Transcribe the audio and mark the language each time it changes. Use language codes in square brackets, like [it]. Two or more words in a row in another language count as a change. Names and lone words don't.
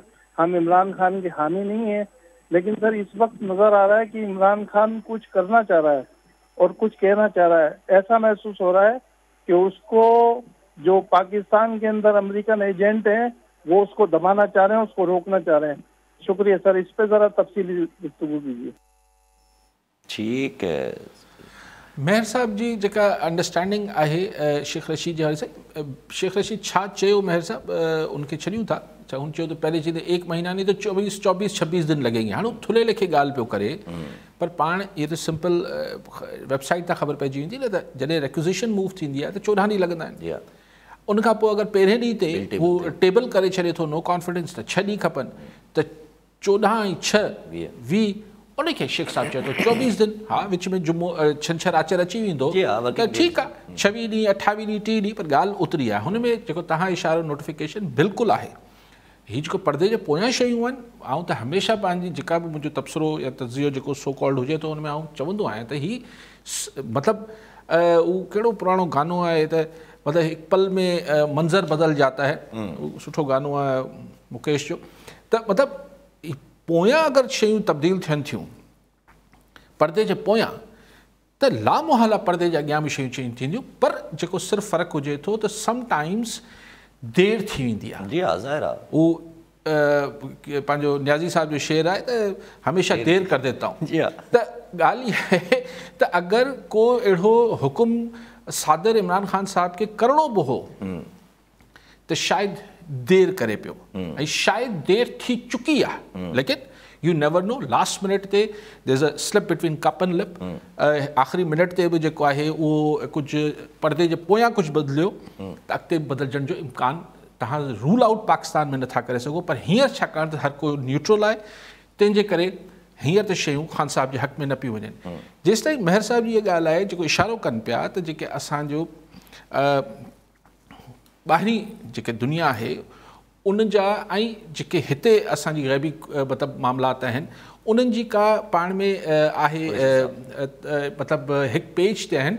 [ur] ہم عمران خان کے حامی نہیں ہے، لیکن سر اس وقت نظر آ رہا ہے کہ عمران خان کچھ کرنا چاہ رہا ہے اور کچھ کہنا چاہ رہا ہے. ایسا محسوس ہو رہا ہے کہ اس کو جو پاکستان کے اندر [en] American agent [ur] ہیں وہ اس کو دبانا چاہ رہے ہیں، اس کو روکنا چاہ رہے ہیں. شکریہ سر، اس پہ ذرا تفصیلی گفتگو کیجیے. ٹھیک ہے [sd] महर साहब जी जेका अंडरस्टैंडिंग आहे शेख रशीद जे हवाले सां, शेख रशीद छा चयो महर साहब उनखे छॾियूं था। अच्छा हुन चयो त पहले चई त [ur] 1 مہینہ نہیں تو 24-26 دن لگیں گے. [sd] हाणे थुले लेखे ॻाल्हि पियो करे पर पाण इहे त [en] simple website [sd] तां ख़बर पइजी वेंदी न त जॾहिं [en] requisition move [sd] थींदी आहे त 14 ॾींहं लॻंदा आहिनि। उनखां पोइ अगरि पहिरें ॾींहं ते हू टेबल करे छॾे थो [en] no confidence [sd] त 6 ॾींहं खपनि, त 14 ऐं 6 20 उनखे शेख साहब चए थो 24 दिन, हा विच में जुमो छंछरु आचर अची वेंदो त ठीकु आहे, 26 ॾींहं 28 ॾींहं 3 ॾींहं, पर ॻाल्हि ओतिरी आहे। हुन में जेको तव्हां इशारो नोटिफिकेशन बिल्कुलु आहे। हीअ जेको पर्दे जे पोयां शयूं आहिनि, आउं त हमेशह पंहिंजी जेका बि मुंहिंजो तबसरो या तज़ियो जेको [en] so called [sd] हुजे थो, हुन में आउं चवंदो आहियां त हीअ मतिलबु उहो कहिड़ो पुराणो गानो आहे त मतिलबु हिकु पल में [ur] منظر بدل جاتا ہے, [sd] सुठो गानो आहे मुकेश जो। त मतिलबु पोयां अगरि शयूं तब्दील थियनि थियूं पर्दे जे पोयां, त लामोहला पर्दे जे अॻियां बि शयूं चेंज थींदियूं, पर जेको सिर्फ़ु फ़र्क़ु हुजे थो त समटाइम्स देरि थी वेंदी आहे। जी हा, ज़ाहिर आहे। उहो पंहिंजो न्याज़ी साहब जो शेर आहे त हमेशह [ur] دیر کر دیتا ہوں. [sd] जी हा। त ॻाल्हि इहा आहे त अगरि को अहिड़ो हुकुम सादर इमरान ख़ान साहब खे करिणो बि हो त शायदि देरि करे पियो, ऐं शायदि देरि थी चुकी आहे, [en] लेकिन you never know, last minute ते there is a slip between cup and lip। [sd] आख़िरी मिनट ते बि जेको आहे उहो कुझु पर्दे जे पोयां कुझु बदिलियो त अॻिते बदिलजण जो इम्कान तव्हां [en] rule out [sd] पाकिस्तान में नथा करे सघो। पर हींअर छाकाणि त हर को न्यूट्रल आहे, तंहिंजे करे हींअर त शयूं ख़ान साहब जे हक़ में न पियूं वञनि। जेसि ताईं मेहर साहब जी इहा ॻाल्हि आहे जेको इशारो कनि पिया त जेके असांजो ॿाहिरीं जेके दुनिया आहे उन जा ऐं जेके हिते असांजी ग़ैबी मतिलबु मामलात आहिनि उन्हनि जी का पाण में आहे मतिलबु हिकु पेज ते आहिनि।